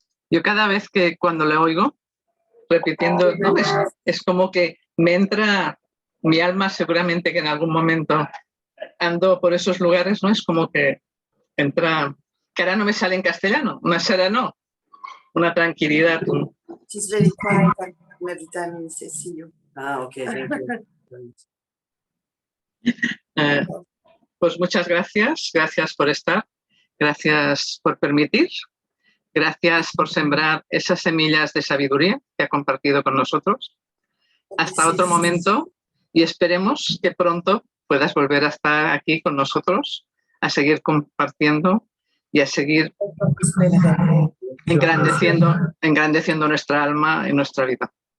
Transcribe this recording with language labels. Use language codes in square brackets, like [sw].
[es] Yo cada vez que cuando le oigo, repitiendo, ¿no? Es como que me entra mi alma, seguramente que en algún momento ando por esos lugares, ¿no? Es como que entra, que ahora no me sale en castellano, una sereno, una tranquilidad. [en] She's very quiet and meditating Sesion. Ah, okay, thank you. [es] Pues muchas gracias, gracias por estar, gracias por permitir, gracias por sembrar esas semillas de sabiduría que ha compartido con nosotros. Hasta otro momento y esperemos que pronto puedas volver a estar aquí con nosotros, a seguir compartiendo y a seguir engrandeciendo nuestra alma y nuestra vida.